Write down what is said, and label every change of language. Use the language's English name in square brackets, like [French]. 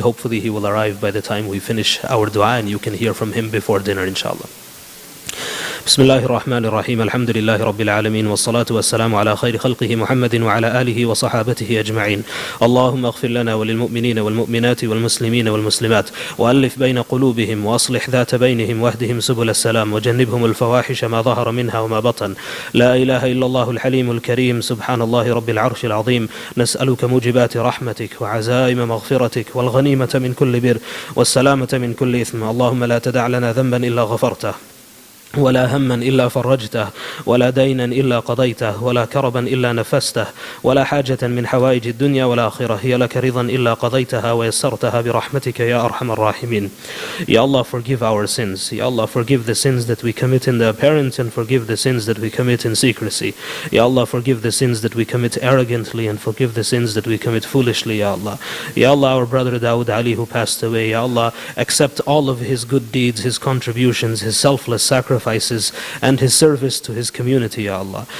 [English] Hopefully he will arrive by the time we finish our dua, and you can hear from him before dinner, inshallah. [Arabic] بسم الله الرحمن الرحيم الحمد لله رب العالمين والصلاة والسلام على خير خلقه محمد وعلى آله وصحابته أجمعين اللهم اغفر لنا وللمؤمنين والمؤمنات والمسلمين والمسلمات وألف بين قلوبهم وأصلح ذات بينهم واهدهم سبل السلام وجنبهم الفواحش ما ظهر منها وما بطن لا إله إلا الله الحليم الكريم سبحان الله رب العرش العظيم نسألك موجبات رحمتك وعزائم مغفرتك والغنيمة من كل بر والسلامة من كل إثم اللهم لا تدع لنا ذنبا إلا غفرته ولا هما إلا فرجته ولا دينا إلا قضيته ولا كربا إلا نفسته ولا حاجة من حوائج الدنيا والآخرة هي لك رضا إلا قضيتها ويسرتها برحمتك يا أرحم الراحمين. [English] Ya Allah, forgive our sins. Ya Allah, forgive the sins that we commit in the apparent, and forgive the sins that we commit in secrecy. Ya Allah, forgive the sins that we commit arrogantly, and forgive the sins that we commit foolishly, Ya Allah. Ya Allah, our brother Dawood Ali who passed away, Ya Allah, accept all of his good deeds, his contributions, his selfless sacrifices, and his service to his community, Ya Allah.